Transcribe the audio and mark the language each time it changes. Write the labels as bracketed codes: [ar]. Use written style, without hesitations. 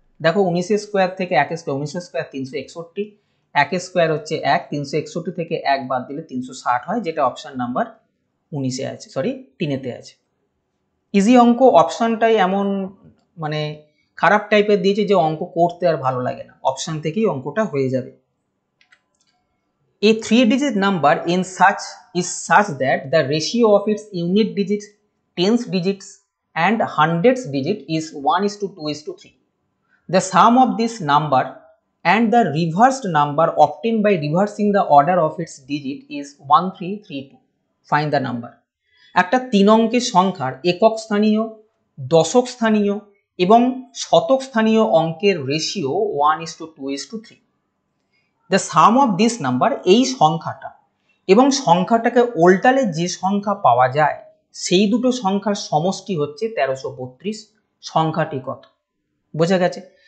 [bn] দেখো 19 স্কোয়ার থেকে 1 square, 19 square 361, 1 square হচ্ছে 1, 361 থেকে 1 বাদ দিলে 360 হয়, যেটা অপশন নাম্বার 19-এ আছে, সরি 3-এতে আছে। ইজি অঙ্ক, অপশনটাই এমন মানে খারাপ টাইপের দিয়েছে যে অঙ্ক করতে আর ভালো লাগে না, অপশন থেকেই অঙ্কটা হয়ে যাবে। [en] A 3-digit number is such that the ratio of its unit digits, tens digits and hundreds digit is 1:2:3. The sum of this number and the reversed number obtained by reversing the order of its digit is 1332. Find the number. [bn] একটা 3 অঙ্কের সংখ্যার একক স্থানীয়, দশক স্থানীয় এবং শতক স্থানীয় অঙ্কের ratio 1:2:3। [en] the sum of this number, [bn] এই সংখ্যাটা এবং সংখ্যাটাকে উল্টালে যে সংখ্যা পাওয়া যায় সেই দুটো সংখ্যার সমষ্টি হচ্ছে 1332। সংখ্যাটি কত? বোঝা গেছে?